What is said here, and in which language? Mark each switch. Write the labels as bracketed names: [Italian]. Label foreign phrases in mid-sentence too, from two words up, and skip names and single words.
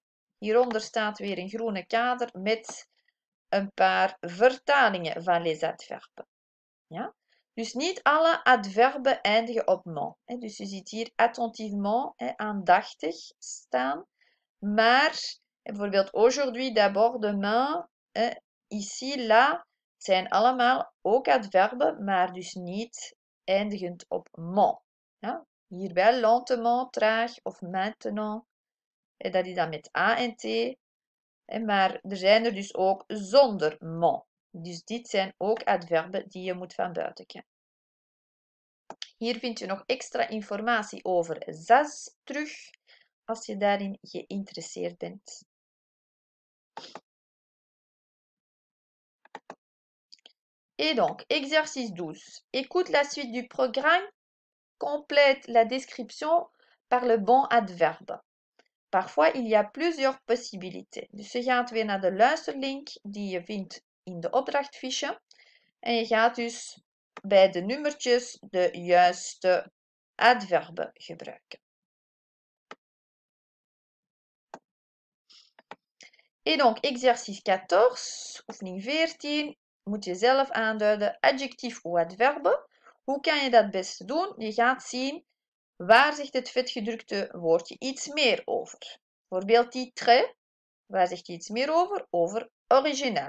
[Dutch] Hieronder staat weer een groene kader met een paar vertalingen van [French] les adverbes. [Dutch] Ja? Dus niet alle adverben eindigen op ment. Dus je ziet hier attentivement, aandachtig staan. Maar bijvoorbeeld [French] aujourd'hui, d'abord, demain, ici, là, [Dutch] zijn allemaal ook adverben, maar dus niet eindigend op ment. Ja? Hier wel lentement, traag of maintenant. Dat is dan met a en t. Maar er zijn er dus ook zonder ment. Dus dit zijn ook adverben die je moet van buiten kennen. Hier vind je nog extra informatie over das terug, als je daarin geïnteresseerd bent. [French] Et donc, exercice 12. Écoute la suite du programme, complète la description par le bon adverbe. Parfois, il y a plusieurs possibilités. [Dutch] Dus je gaat weer naar de luisterlink die je vindt in de opdrachtfiche. En je gaat dus bij de nummertjes de juiste adverben gebruiken. [French] Et donc, exercice 14, [Dutch] oefening 14, moet je zelf aanduiden adjectief of adverbe. Hoe kan je dat het beste doen? Je gaat zien waar zegt het vetgedrukte woordje iets meer over. Bijvoorbeeld die très, waar zegt hij iets meer over? Over originaal.